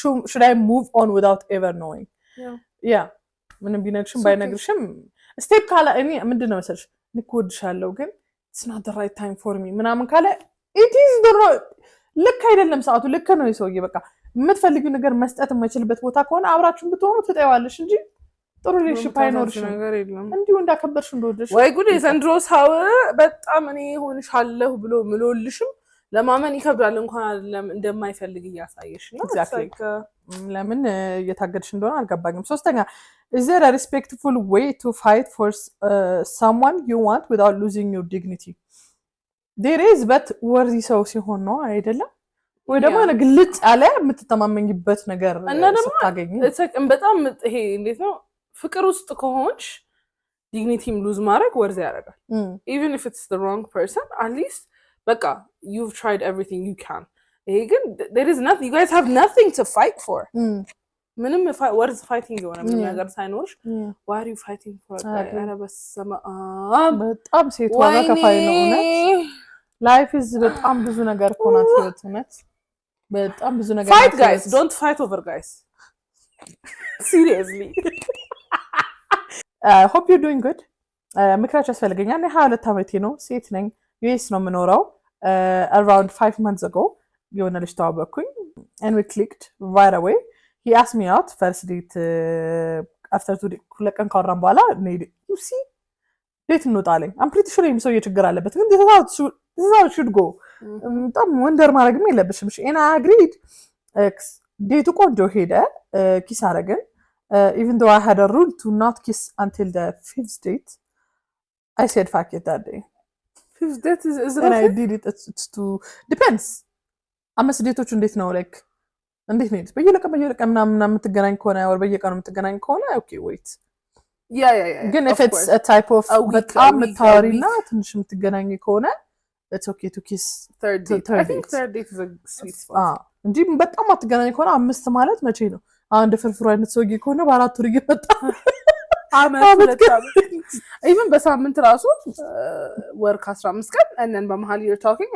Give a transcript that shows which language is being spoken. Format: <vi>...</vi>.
<en>should I move on without ever knowing yeah</en> <am>ምንም ቢነግርሽም ባይነግርሽም ስቴፕ ካለ እኔ ምንድን ነው መሰለሽ ንኮድሻለሁ ግን</am> <en>it's not the right time for me</en> <am>ምናምን ካለ</am> <en>it is the</en> <am>ልክ አይደለም ሰዓቱ ልክ ነው የሰውዬ በቃ የምትፈልጊው ነገር መስጠት የማይችልበት ቦታ ከሆነ አብራችሁን ብትሆኑ ትጠይዋለሽ እንጂ ጥሩ ሪሌሽንሺፕ አይኖርሽም እንዲሁ እንዳከበርሽ እንደወደድሽ ወይ ጉድ የዘንድሮ ሰው በጣም እኔ ሆንሻለሁ ብሎ ምሎልሽም ለማመን ይከብዳል እንኳን አይደለም እንደማይፈልግ እያሳየሽ ነው ለምን እየታገድሽ እንደሆነ አልገባኝም ሶስተኛ</am> <en>is there a respectful way to fight for someone you want without losing your dignity there is but worthy</en> <am>ሰው ሲሆን ነው አይደለም ወይ ደግሞ ግልጽ ያለ የምትተማመኝበት ነገር ስታገኝ በጣም ይሄ እንዴት ነው ፍቅር ውስጥ ከሆንሽ ዲግኒቲም ሉዝ ማድረግ ወርዝ ያደርጋል</am> <en>even if it's the wrong person at least</en> <am>በቃ</am> <en>you've tried everything you can</en> <am>ይሄ ግን</am> <en>there is nothing you guys have nothing to fight for</en> <am>ምንም ወርዝ ፋይቲንግ የሆነ ምንም ነገር ሳይኖርሽ</am> <en>why are you fighting for</en> <am>ኧረ በስመ አብ በጣም ሴት ዋጋ ከፋይ ነው እውነት ላይፍ ኢዝ በጣም ብዙ ነገር ኮናት ህይወት እውነት በጣም ብዙ ነገር</am> <en>fight guys don't fight over guys seriously hope you're doing good</en> <am>ምክራች ያስፈልገኛል እኔ 22 ዓመቴ ነው ሴት ነኝ ዩኤስ ነው የምኖረው</am> <en>around 5 months ago</en> <am>የሆነ ልጅ ተዋወቅኩኝ</am> <en>and we clicked right away he asked me out first date after 2 days</en> <am>ሁለት ቀን ካወራን በኋላ</am> <en>you see</en> <am>ዴት እንወጣለን</am> <en>I'm pretty sure</en> <am>ይሄም ሰውዬ ችግር አለበት ግን</am> <en>this is how it should go</en> <am>በጣም ወንደር ማድረግም የለብሽም እሺ</am> <en>and I agreed</en> <am>ዴቱ ቆንጆ ሄደ ኪስ አደረግን</am> <en>even though I had a rule to not kiss until the 5th date I said fuck it that day 5th date is and I did it it's to depends</en> <am>አምስት ዴቶች እንዴት ነው like እንዴት ነው በየለቀም ምናምን የምትገናኝ ከሆነ ወይ በየቀኑ የምትገናኝ ከሆነ</am> <en>okay wait yeah ግን if it's a type of</en> <am>በጣም የምታወሪና ትንሽ የምትገናኝ ከሆነ</am> <en>it's okay to kiss third date I think third date is a sweet spot</en> <am>እንጂ በጣም አትገናኝ ከሆነ አምስት ማለት መቼ ነው አንድ ፍርፍሩ አይነት ሰውዬ ከሆነ በአራት ወር እየመጣ አመት even በሳምንት ራሱ ወር ከ15 ቀን</am> <en>and then</en> <am>በመሃል</am> <en>you're talking</en>